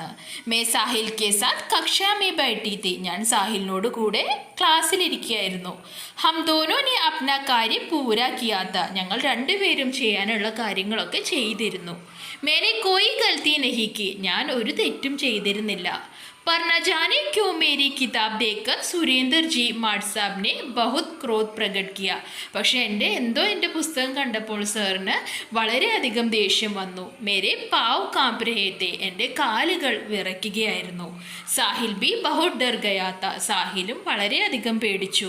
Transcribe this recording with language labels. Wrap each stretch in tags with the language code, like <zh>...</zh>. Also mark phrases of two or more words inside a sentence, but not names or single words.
<hi>मैं साहिल के साथ कक्षा में बैठी थी,</hi> <ml>ഞാൻ സാഹിലിനോട് കൂടെ ക്ലാസ്സിലിരിക്കുകയായിരുന്നു.</ml> <hi>हम दोनों ने अपना काम पूरा किया था,</hi> <ml>ഞങ്ങൾ 2 പേരും ചെയ്യാനുള്ള കാര്യങ്ങളൊക്കെ ചെയ്തിരുന്നു.</ml> <hi>मेरी कोई गलती नहीं की,</hi> <ml>ഞാൻ ഒരു തെറ്റും ചെയ്തിരുന്നില്ല.</ml> <hi>पर न जाने क्यों मेरी किताब देखकर सुरेंदर जी मास्साब ने बहुत क्रोध प्रकट किया,</hi> <ml>പക്ഷേ എൻ്റെ പുസ്തകം കണ്ടപ്പോൾ സാറിന് വളരെയധികം ദേഷ്യം വന്നു.</ml> <hi>मेरे पाँव काँप रहे थे,</hi> <ml>എൻ്റെ കാലുകൾ വിറയ്ക്കുകയായിരുന്നു.</ml> <hi>साहिल भी बहुत डर गया था,</hi> <ml>സാഹിലും വളരെയധികം പേടിച്ചു.</ml>